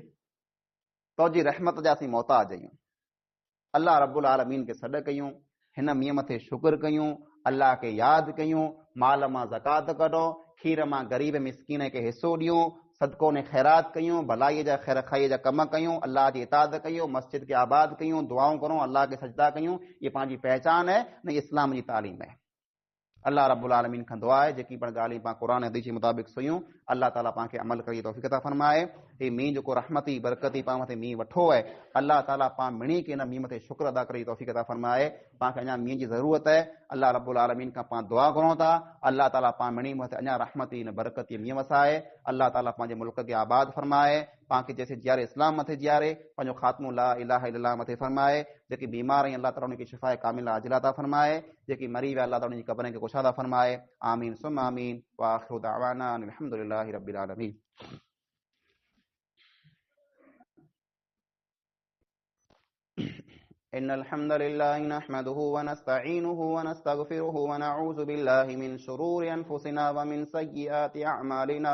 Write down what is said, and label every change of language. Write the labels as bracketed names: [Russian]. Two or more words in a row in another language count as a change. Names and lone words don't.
[Sindhi] तोजी रहमत जा असीं मोहताज आहियूं। अल्लाह [Arabic] رب العالمين [Sindhi] के सॾ कयूं, हिन मींहं मथे शुक्र कयूं, अल्लाह के यादि कयूं, माल मां ज़कात कढो, खीर मां गरीब मिसकीन खे हिसो ॾियूं, सदको ने ख़ैरात कयूं, भलाईअ जा ख़ैर खाईअ जा कम कयूं, अल्लाह जी इताअत कयूं, मस्जिद के आबाद कयूं, दुआऊं करूं, अल्लाह के सजदा कयूं। ये पंहिंजी पहचान है, न इस्लाम जी तालीम है। अल्लाह [Arabic] رب العالمين [Sindhi] खां दुआ आहे जेकी पण ॻाल्हियूं पाण क़ुरान हदीस जे मुताबिक़ सुयूं, अल्लाह ताला पाण खे अमल करी तौफ़ीक़ अता फरमाए। ही मींहुं जेको रहमती बरकती पाण मथे मींहुं वठो आहे, अल्लाह ताला पाण मिणी के हिन मींहुं मथे शुक्र अदा करी तौफ़ीक़ अता फरमाए। पाण खे अञा मींहुं जी ज़रूरत आहे। अल्लाह [Arabic] رب العالمين [Sindhi] खां पाण दुआ घुरूं था, अल्लाह ताला पाण मिणी मथे अञा रहमती न बरकती मींहुं वसाए। अल्लाह ताला पंहिंजे मुल्क खे आबाद फरमाए, पाण खे जैसे जियारे इस्लाम मथे जियारे, पंहिंजो ख़ात्मो [Arabic] لا إله إلا الله [Sindhi] मथे फरमाए। जेकी बीमार आहिनि अल्लाह ताला उनखे [Arabic] شفاء كاملة عاجلة [Sindhi] अता फरमाए। जेकी मरी विया अल्लाह ताला उनजी क़ब्रनि खे कुशादा फरमाए। [Arabic] آمين ثم آمين وآخر دعوانا أن الحمد لله رب العالمين. إن الحمد لله نحمده ونستعينه ونستغفره ونعوذ بالله من شرور أنفسنا ومن سيئات أعمالنا.